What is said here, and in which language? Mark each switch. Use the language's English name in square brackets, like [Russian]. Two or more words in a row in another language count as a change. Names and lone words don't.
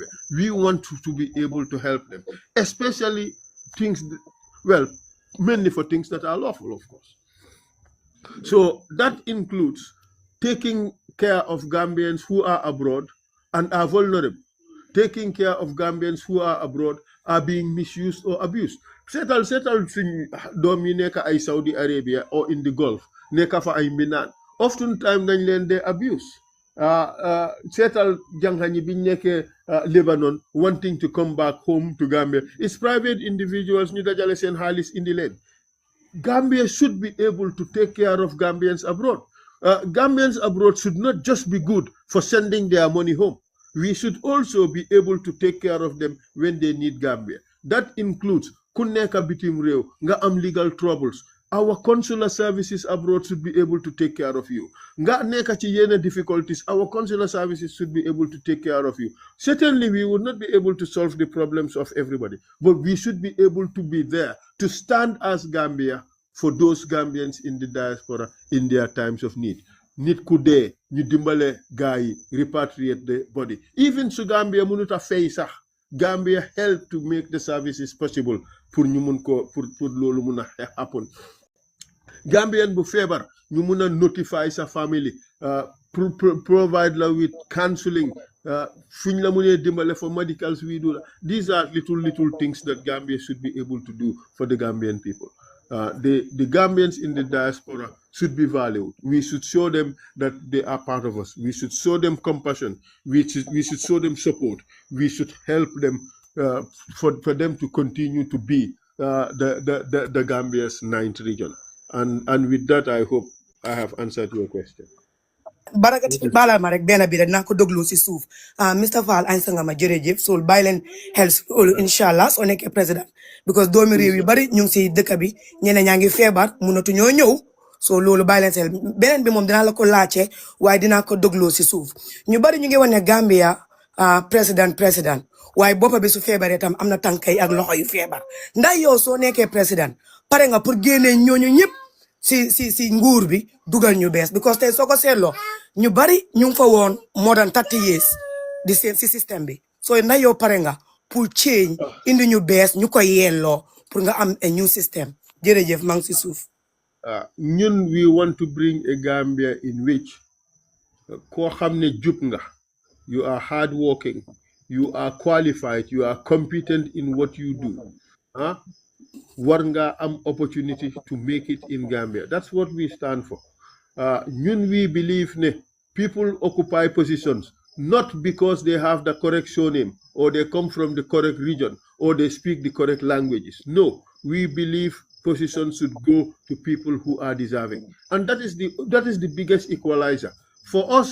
[English] We want to be able to help them, especially things, mainly for things that are lawful, of course. So that includes taking care of Gambians who are abroad and are vulnerable, taking care of Gambians who are abroad, are being misused or abused. [Wolof] Settle suñ doom yi nekk ay Saudi Arabia [English] or in the Gulf [Wolof] nekk fa ay mbinaan oftentimes dañ leen dee abuse. [English] Settle [Wolof] jànqa ñi biñ nekkee [English] Lebanon wanting to come back home to Gambia. It's private individuals [Wolof] ñu dajale seen xaalis indi leen. [English] Gambia should be able to take care of Gambians abroad. Gambians abroad should not just be good for sending their money home. We should also be able to take care of them when they need Gambia. That includes [Wolof] ku nekk bitim réew nga am [English] legal troubles. Our consular services abroad should be able to take care of you. [Wolof] Nga nekk ci yenn [English] difficulties, our consular services should be able to take care of you. Certainly, we would not be able to solve the problems of everybody, but we should be able to be there to stand as Gambia for those Gambians in the diaspora in their times of need. [Wolof] Nit ku dee ñu dimbale gaay [English] repatriate the body. Even [Wolof] su Gambia mënut a fay sax, [English] Gambia help to make the services possible [Wolof] pour ñu mun ko pour loolu mun a [English] happen. [Wolof] Gambian bu feebar ñu mun a notify sa family, provide la [English] with counseling, [Wolof] fuñ la munee dimbale [English] for medicals we do. These are little things that Gambia should be able to do for the Gambian people. The Gambians in the diaspora should be valued. We should show them that they are part of us. We should show them compassion. We should show them support. We should help them for them to continue to be the Gambia's 9th region. And with that, I hope I have answered your question. [Wolof] Barakati balal ma rek benn bi rek naa ko déglu si suuf Mr Fall answer nga ma jërëjëf so bàyyi leen xel si loolu inshallah soo nekkee président because doomi réew yu bari ñu ngi si dëkk bi ñeneen ñaa ngi feebar mënatu ñoo ñëw so loolu bàyyi leen seel beneen bi moom dinaa la ko laajte waaye dinaa ko déglu si suuf ñu bari ñu ngi wane Gambia président waaye boppa bi su feebaree tam am na tànkay ak loxo yu feebar ndax yow soo nekkee président pare nga pour génnee ñooñu ñëpp si nguur bi dugal ñu bees because tey soo ko seetloo ñu bari ñu ngi fa woon [English] more than 30 years [Wolof] di seen si système bi so ndax yow pare nga pour change indi ñu bees ñu koy yelloo pour nga am [English] a new system [Wolof] jërëjëf maa ngi si suuf [English] ñun we want to bring a Gambia in which [Wolof] koo xam ne jub nga, [English] you are hardworking, you are qualified, you are competent in what you do, [Wolof] war nga am [English] opportunity to make it in Gambia. That's what we stand for. Ñun we believe ne people occupy positions not because they have the correct surname or they come from the correct region or they speak the correct languages. No, we believe positions should go to people who are deserving, and that is the biggest equalizer for us.